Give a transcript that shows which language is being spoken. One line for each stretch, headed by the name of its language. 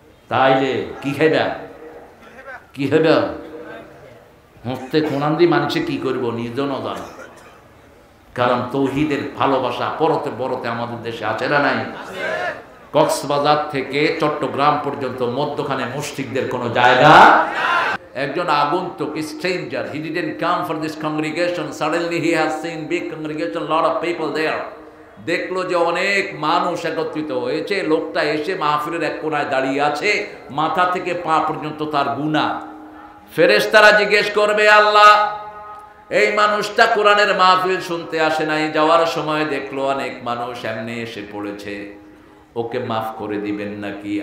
Bangla: তাইলে কি খাইবা? কি খাইবা? হস্তে কোরআন দিয়ে মানুষে কি করবো নিজনও জানো। কারণ তৌহিদের ভালোবাসা পরতে পরতে আমাদের দেশে আছে না নাই? কক্সবাজার থেকে চট্টগ্রাম পর্যন্ত মধ্যখানে মুশরিকদের কোনো জায়গা। একজন আগন্তুক,
English: stranger, he didn't come for this congregation, suddenly he has seen big congregation, lot of people there.
Bangla: দেখলো যে অনেক মানুষ একত্রিত হয়েছে। লোকটা এসে মাহফিলের এক কোনায় দাঁড়িয়ে আছে, মাথা থেকে পা পর্যন্ত তার গুনাহ। ফেরেশতারা জিজ্ঞেস করবে, আল্লাহ এই মানুষটা কোরআনের মাহফিল শুনতে আসে নাই, যাওয়ার সময় দেখলো অনেক মানুষ এমনি এসে পড়েছে, ওকে মাফ করে দিবেন নাকি?